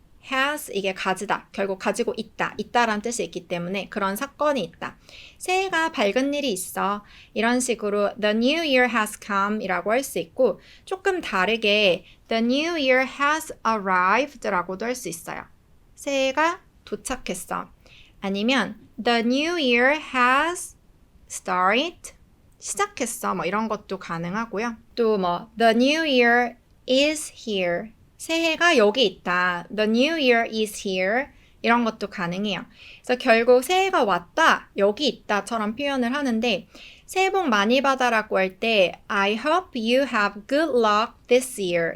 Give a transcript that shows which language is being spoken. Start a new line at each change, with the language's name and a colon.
Korean: has 이게 가지다. 결국 가지고 있다. 있다라는 뜻이 있기 때문에 그런 사건이 있다. 새해가 밝은 일이 있어. 이런 식으로
English: the new year has come
Korean: 이라고 할 수 있고 조금 다르게
English: the new year has arrived
Korean: 라고도 할 수 있어요. 새해가 도착했어. 아니면
English: the new year has started
Korean: 시작했어. 뭐 이런 것도 가능하고요. 또 뭐
English: the new year is here
Korean: 새해가 여기 있다.
English: The new year is here.
Korean: 이런 것도 가능해요. 그래서 결국 새해가 왔다, 여기 있다처럼 표현을 하는데 새해 복 많이 받아라고 할 때
English: I hope you have good luck this year.